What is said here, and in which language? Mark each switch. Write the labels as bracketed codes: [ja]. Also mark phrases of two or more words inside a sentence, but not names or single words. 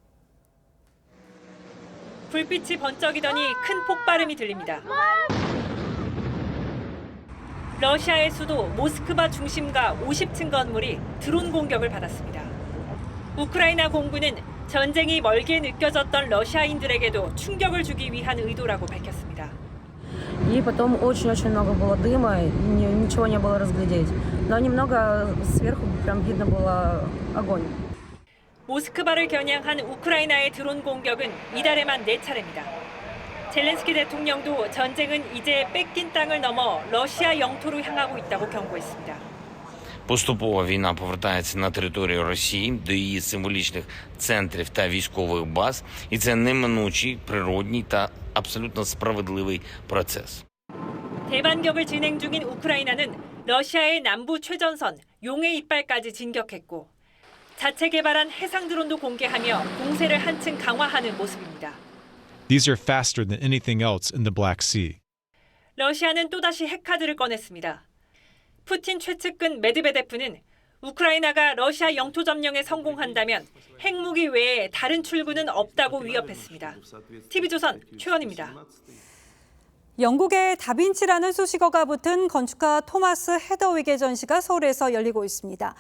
[ko] 불빛이 번쩍이더니 큰 폭발음이 들립니다. 러시아의 수도 모스크바 중심가 50층 건물이 드론 공격을 받았습니다. 우크라이나 공군은 전쟁이 멀게 느껴졌던 러시아인들에게도 충격을 주기 위한 의도라고 밝혔습니다. [ru] И потом очень много было дыма, ничего не было разглядеть. Но немного сверху прям видно было огонь. [ko] 모스크바를 겨냥한 우크라이나의 드론 공격은 이달에만 4차례입니다. 젤렌스키 대통령도 전쟁은 이제 뺏긴 땅을 넘어 러시아 영토로 향하고 있다고 경고했습니다. [uk] Поступово війна повертається на територію Росії до її символічних центрів та військових баз, і це неминучий, природній та абсолютно справедливий процес. [ko] 대반격을 진행 중인 우크라이나는 러시아의 남부 최전선 용의 이빨까지 진격했고 자체 개발한 해상 드론도 공개하며 공세를 한층 강화하는 모습입니다. [en] These are faster than anything else in the Black Sea. [ko] 러시아는 또다시 핵카드를 꺼냈습니다. 푸틴 최측근 메드베데프는 우크라이나가 러시아 영토 점령에 성공한다면 핵무기 외에 다른 출구는 없다고 위협했습니다. TV조선 최원입니다. 영국의 다빈치라는 수식어가 붙은 건축가 토마스 헤더윅의 전시가 서울에서 열리고 있습니다.